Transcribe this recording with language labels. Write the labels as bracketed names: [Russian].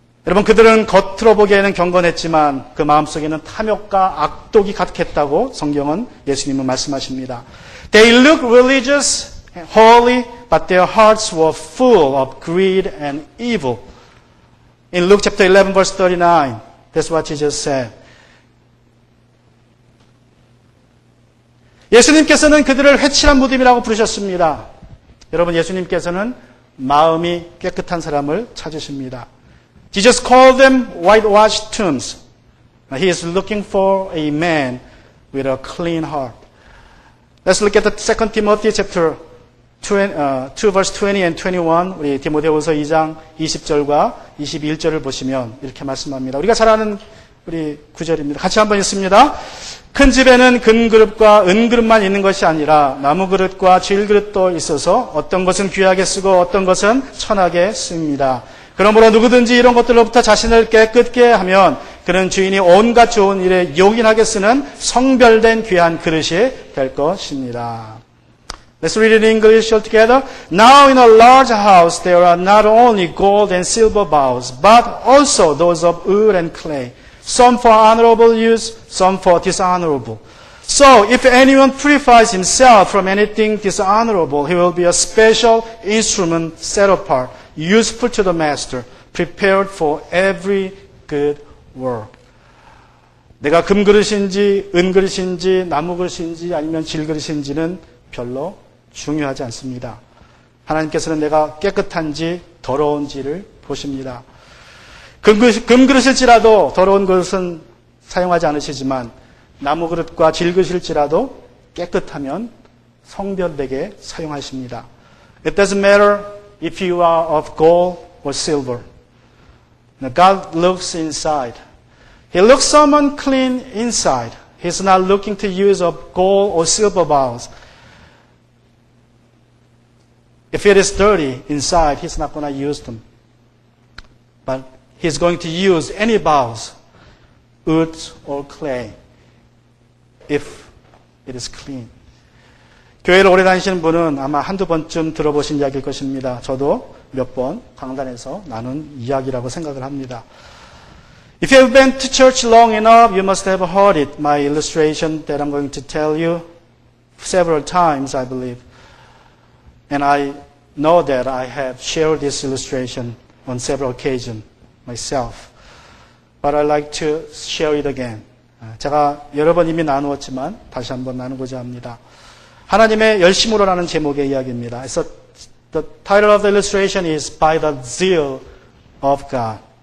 [Korean] 여러분, 그들은 겉으로 보기에는 경건했지만 그 마음속에는 탐욕과 악독이 가득했다고 성경은 예수님은 말씀하십니다. [English] They look religious and holy, but their hearts were full of greed and evil. In Luke chapter 11 verse 39, that's what Jesus said. [Korean] 예수님께서는 그들을 회칠한 무덤이라고 부르셨습니다. 여러분, 예수님께서는 마음이 깨끗한 사람을 찾으십니다. [English] Jesus called them whitewashed tombs. He is looking for a man with a clean heart. Let's look at the 2 Timothy chapter 2 verse 20 and 21. [Korean] 우리 디모데후서 2장 20절과 21절을 보시면 이렇게 말씀합니다. 우리가 잘 아는 우리 구절입니다. 같이 한번 읽습니다. 큰 집에는 금그릇과 은그릇만 있는 것이 아니라 나무그릇과 질그릇도 있어서 어떤 것은 귀하게 쓰고 어떤 것은 천하게 씁니다. 그러므로 누구든지 이런 것들로부터 자신을 깨끗게 하면 그는 주인이 온갖 좋은 일에 요긴하게 쓰는 성별된 귀한 그릇이 될 것입니다. [English] Let's read it in English all together. Now in a large house there are not only gold and silver bowls, but also those of wood and clay, some for honorable use, some for dishonorable. So if anyone purifies himself from anything dishonorable, he will be a special instrument set apart, useful to the master, prepared for every good work. [Korean] 내가 금그릇인지 은그릇인지 나무그릇인지 아니면 질그릇인지는 별로 중요하지 않습니다. 하나님께서는 내가 깨끗한지 더러운지를 보십니다. 금그릇일지라도 더러운 그릇은 사용하지 않으시지만 나무그릇과 질그릇일지라도 깨끗하면 성별되게 사용하십니다. [English] It doesn't matter if you are of gold or silver. God looks inside. He looks someone clean inside. He's not looking to use of gold or silver bowls. If it is dirty inside, he's not going to use them. But he's going to use any bowls, wood or clay, if it is clean. [Korean] 교회를 오래 다니시는 분은 아마 한두 번쯤 들어보신 이야기일 것입니다. 저도 몇 번 강단에서 나눈 이야기라고 생각을 합니다. [English] If you have been to church long enough, you must have heard it, my illustration that I'm going to tell you several times, I believe. And I know that I have shared this illustration on several occasions myself. But I'd like to share it again. [Korean] 제가 여러 번 이미 나누었지만 다시 한번 나누고자 합니다. 하나님의 열심으로라는 제목의 이야기입니다. [English] So the title of the illustration is By the Zeal of God.